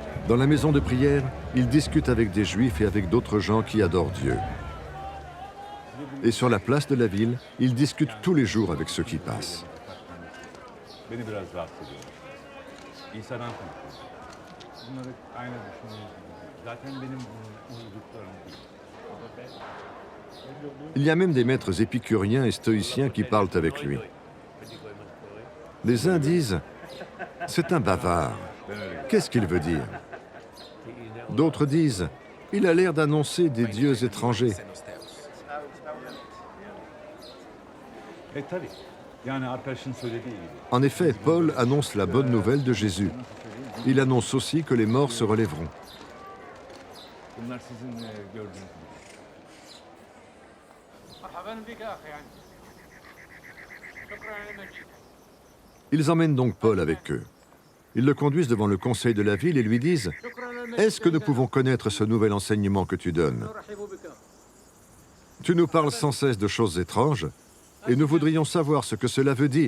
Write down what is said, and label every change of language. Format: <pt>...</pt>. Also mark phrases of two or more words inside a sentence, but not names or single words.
<fr>Dans la maison de prière, il discute avec des Juifs et avec d'autres gens qui adorent Dieu. Et sur la place de la ville, il discute tous les jours avec ceux qui passent.</fr> <tr>Beni biraz rahatsız ediyor. İsa'dan konuşuyor. Bunları aynı düşünüyoruz. Zaten benim uyduklarım değil.</tr> <fr>Il y a même des maîtres épicuriens et stoïciens qui parlent avec lui. Les uns disent « C'est un bavard. Qu'est-ce qu'il veut dire ?» D'autres disent « Il a l'air d'annoncer des dieux étrangers. »</fr> <tr>Tabii. Yani arkadaşın söylediği gibi.</tr> <fr>En effet, Paul annonce la bonne nouvelle de Jésus. Il annonce aussi que les morts se relèveront.</fr> <tr>Bunlar sizin gördüğünüz gibi.</tr> <fr>Ils emmènent donc Paul avec eux. Ils le conduisent devant le conseil de la ville et lui disent « Est-ce que nous pouvons connaître ce nouvel enseignement que tu donnes? Tu nous parles sans cesse de choses étranges et nous voudrions savoir ce que cela veut dire.</fr>